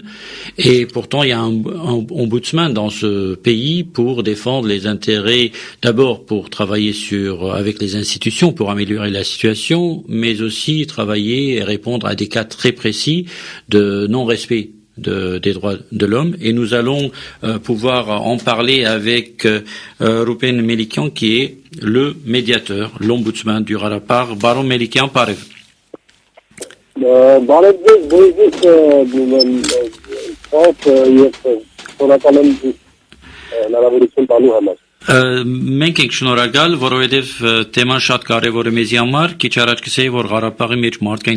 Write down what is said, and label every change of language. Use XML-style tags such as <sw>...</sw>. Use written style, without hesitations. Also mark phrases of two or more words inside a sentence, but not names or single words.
<fr>Et pourtant, il y a un ombudsman dans ce pays pour défendre les intérêts, d'abord pour travailler avec les institutions pour améliorer la situation, mais aussi travailler et répondre à des cas très précis de non-respect des droits de l'homme, et nous allons pouvoir en parler avec Roupen Melikian, qui est le médiateur, l'ombudsman du Harapagh. Baron Melikian, pareil.</fr> <hy>Մենք ենք շնորհակալ, որովհետև թեման շատ կարևոր է մեզի համար։ Քիչ առաջ կսեի, որ Ղարաբաղի մեջ մարդկային</hy>